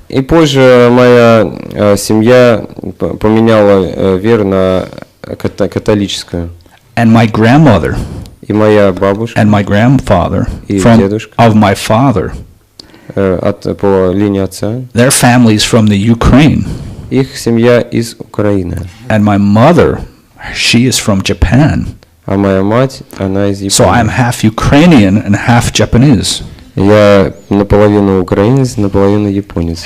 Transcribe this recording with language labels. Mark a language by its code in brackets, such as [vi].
[ru] И позже моя семья поменяла веру на католическую. [en] And my grandmother, [ru] и моя бабушка, [en] and my grandfather, of my father, [ru] по линии отца, [en] their families from the Ukraine. [ru] Их семья из Украины. [en] And my mother, she is from Japan. [ru] А моя мать, она из Японии. [en] So I'm half Ukrainian and half Japanese. [ru] Я наполовину украинец, наполовину японец.